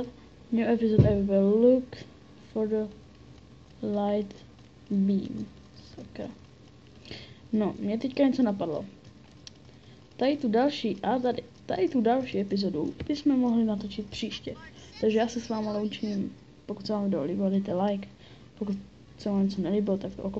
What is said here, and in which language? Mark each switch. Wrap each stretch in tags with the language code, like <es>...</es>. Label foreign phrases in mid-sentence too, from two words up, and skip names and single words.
<en>New episode I will look for the light beam.</en> <cs>Sakra. No, mě teďka něco napadlo. Tady tu další epizodu bychom mohli natočit příště. Takže já se s váma loučím. Pokud se vám video líbilo, dejte like. Pokud se vám něco nelíbilo, tak to okomentujte.</cs>